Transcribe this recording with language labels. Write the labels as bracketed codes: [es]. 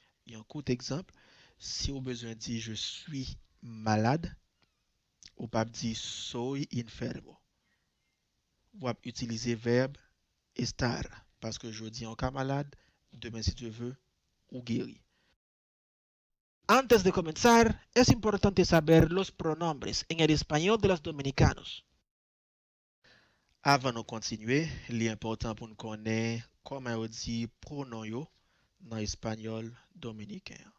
[fr] Un court exemple, si vous besoin de dire je suis malade, ou pas dire [es] soy enfermo. [fr] Vous utiliser verbe estar parce que je dis encore malade, demain si tu veux, ou guéri. [es] Antes de comenzar, es importante saber los pronombres en el español de los dominicanos. [fr] Avant de continuer, l'important pour nous connaître comment on dit pronom yo dans l'espagnol dominicain.